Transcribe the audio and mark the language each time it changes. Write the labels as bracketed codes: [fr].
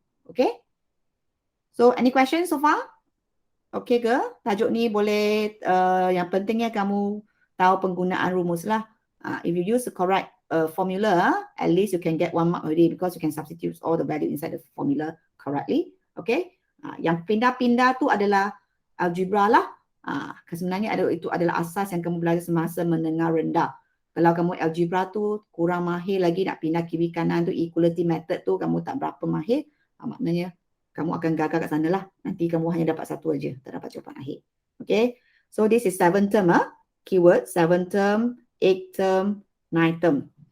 [en] Okay. So, any questions so far? Okay ke? [ms] Tajuk ni boleh, yang pentingnya kamu tahu penggunaan rumus lah. [en] If you use the correct formula, at least you can get 1 mark already because you can substitute all the value inside the formula correctly. [ms] Okay. Yang pindah-pindah tu adalah algebra lah. Sebenarnya itu adalah asas yang kamu belajar semasa menengah rendah. Kalau kamu algebra tu kurang mahir lagi nak pindah kiri kanan tu, equality method tu kamu tak berapa mahir, maknanya kamu akan gagal kat sana lah. Nanti kamu hanya dapat 1 aja, tak dapat jawapan akhir. Okay. [en] So this is 7 term keyword, 7 term, 8 term, 9 term.